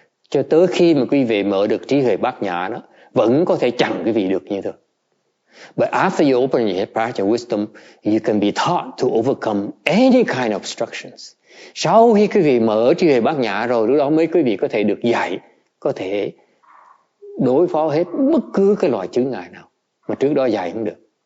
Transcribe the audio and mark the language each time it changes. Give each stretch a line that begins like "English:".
Vietnamese: Cho tới khi mà quý vị mở được trí huệ bát nhã đó, vẫn có thể chặn quý vị được như thế.
English: But after you open your practice and wisdom, you can be taught to overcome any kind of obstructions.
Vietnamese: Sau khi quý vị mở trí huệ bát nhã rồi, lúc đó mới quý vị có thể được dạy, có thể đối phó hết bất cứ cái loại chướng ngại nào mà trước đó dạy không được.